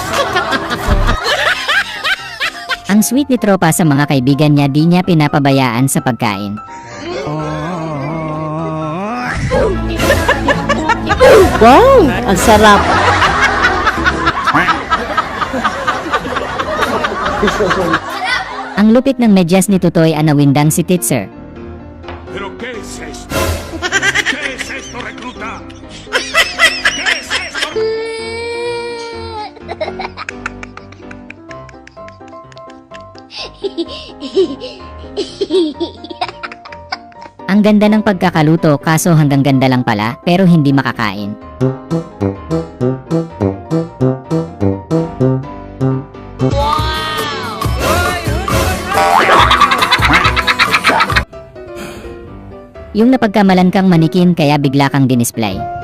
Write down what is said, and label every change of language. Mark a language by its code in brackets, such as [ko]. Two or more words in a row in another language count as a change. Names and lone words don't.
[tl] Ang sweet ni tropa sa mga kaibigan niya, di niya pinapabayaan sa pagkain. Wow, ang sarap. Ang lupit ng medyas ni Tutoy, anawindang si Titser. [es] ¿Pero qué es esto? ¿Qué es esto, recluta? ¿Qué es esto? [tl] Ang ganda ng pagkakaluto, kaso hanggang ganda lang pala, pero hindi makakain. Yung napagkamalan kang manikin kaya bigla kang dinisplay.